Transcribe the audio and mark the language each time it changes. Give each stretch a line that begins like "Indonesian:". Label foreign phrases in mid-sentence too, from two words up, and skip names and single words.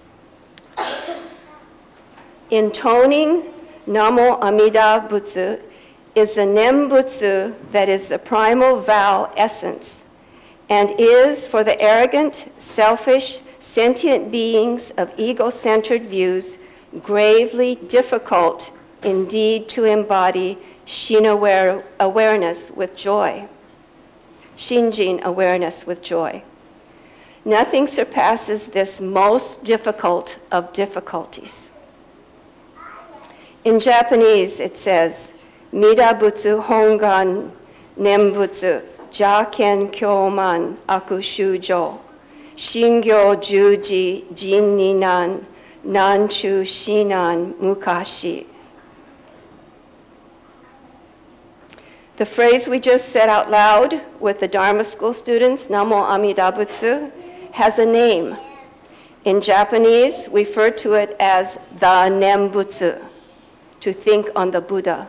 English: Intoning
Japanese: 南無阿弥陀仏
English: is the Nembutsu that is the primal vow essence and is for the arrogant, selfish, sentient beings of ego-centered views gravely difficult indeed to embody awareness with joy. Shinjin awareness with joy. Nothing surpasses this most difficult of difficulties. In Japanese, it says,
Japanese: 弥陀仏本願念仏邪見憍慢悪衆生信楽受持甚以難難中之難無斯過.
English: The phrase we just said out loud with the Dharma school students,
Japanese: 南無阿弥陀仏,
English: has a name. In Japanese, we refer to it as the Nembutsu, to think on the Buddha.